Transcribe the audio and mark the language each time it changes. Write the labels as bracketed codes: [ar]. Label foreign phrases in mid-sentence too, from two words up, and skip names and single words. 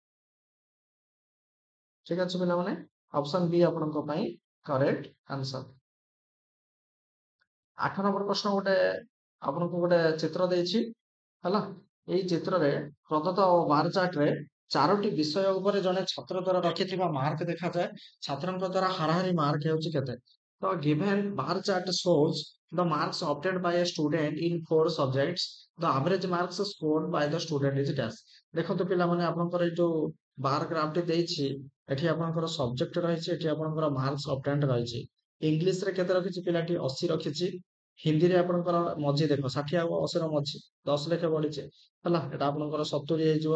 [or] ଠିକ ଅଛି ପିଲାମାନେ ଅପସନ ବି ଆପଣଙ୍କ ପାଇଁ [en] correct answer. [or] 8 ନମ୍ବର ପ୍ରଶ୍ନ ଗୋଟେ ଆପଣଙ୍କୁ ଗୋଟେ ଚିତ୍ର ଦେଇଛି ହେଲା। ଏଇ ଚିତ୍ରରେ ପ୍ରଦତ୍ତ [en] bar chartରେ [or] 4ଟି ବିଷୟ ଉପରେ ଜଣେ ଛାତ୍ର ଦ୍ୱାରା ରଖିଥିବା ମାର୍କ ଦେଖାଯାଏ। ଛାତ୍ରଙ୍କ ଦ୍ୱାରା ହାରାହାରି ମାର୍କ ହେଉଛି କେତେ? [en] ତ given bar chart shows the marks obtained by a student in 4 subjects, the average marks scored by the student is dash। [or] ଦେଖନ୍ତୁ ପିଲାମାନେ ଆପଣଙ୍କର ଏଇ ଯୋଉ [en] bar graphଟି [or] ଦେଇଛି ଏଠି ଆପଣଙ୍କର ସବଜେକ୍ଟ ରହିଛି ଏଠି ଆପଣଙ୍କର [en] marks obtained [or] ରହିଛି। ଇଂଲିଶରେ କେତେ ରଖିଛି ପିଲାଟି 80 ରଖିଛି। ହିନ୍ଦୀରେ ଆପଣଙ୍କର ମଝି ଦେଖ 60 ଆଉ 80 ର ମଝି 10 ଲେଖେ ବଢିଛି ହେଲା ଏଟା ଆପଣଙ୍କର 70 ହେଇଯିବ।